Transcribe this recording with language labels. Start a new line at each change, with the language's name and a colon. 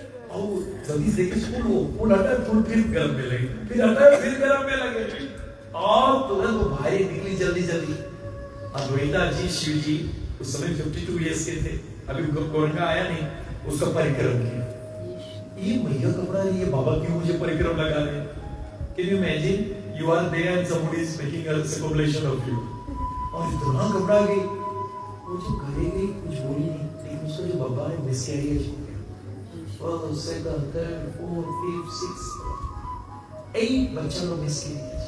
Hindi: और जल्दी से फूल हटा, फूल फिर गर्म में लगे, फिर हटा, फिर गर्म में लगे और तुरंत वो बाहर निकली जल्दी। अद्वैता जी शिव जी उस समय 52 ईयर्स के थे। अभी गौरंगा आया नहीं, उसका परिक्रम किया। ये मैया कपड़ा लिए बाबा क्यों मुझे परिक्रम लगा रहे?
English: Can you imagine? You are there and somebody is making a circumambulation of you.
Hindi: और इतना घबरा गई, वो जो घरे गई कुछ बोली नहीं, लेकिन उसका जो बाबा है मिसकैरियज हो गया। और second, third, fourth, fifth, sixth, 8 बच्चा लोग मिसकैरियज।